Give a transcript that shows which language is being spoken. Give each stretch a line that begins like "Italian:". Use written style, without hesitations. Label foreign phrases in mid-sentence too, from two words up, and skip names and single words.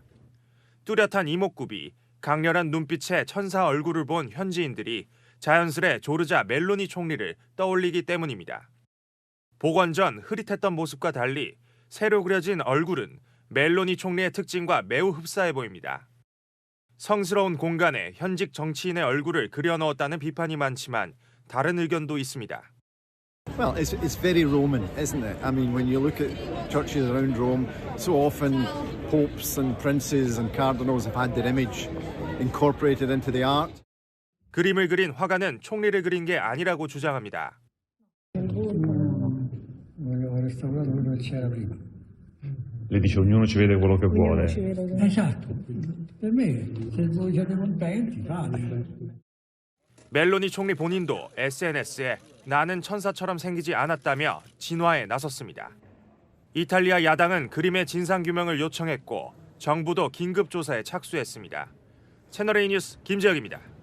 Korean: 뚜렷한 이목구비, 강렬한 눈빛의 천사 얼굴을 본 현지인들이 자연스레 조르자 멜로니 총리를 떠올리기 때문입니다. 복원 전 흐릿했던 모습과 달리 새로 그려진 얼굴은 멜로니 총리의 특징과 매우 흡사해 보입니다. 성스러운 공간에 현직 정치인의 얼굴을 그려넣었다는 비판이 많지만 다른 의견도 있습니다.
English: Well, it's very Roman, isn't it? I mean, when you look at churches around Rome, so often popes and princes and cardinals have had their image incorporated into the art.
Korean: 그림을 그린 화가는 총리를 그린 게 아니라고 주장합니다.
Italian: Le dice ognuno ci vede quello che vuole. Esatto. Per me, se voi siete contenti, fate.
Korean: 멜로니 총리 본인도 SNS에 나는 천사처럼 생기지 않았다며 진화에 나섰습니다. 이탈리아 야당은 그림의 진상규명을 요청했고 정부도 긴급조사에 착수했습니다. 채널A 뉴스 김재혁입니다.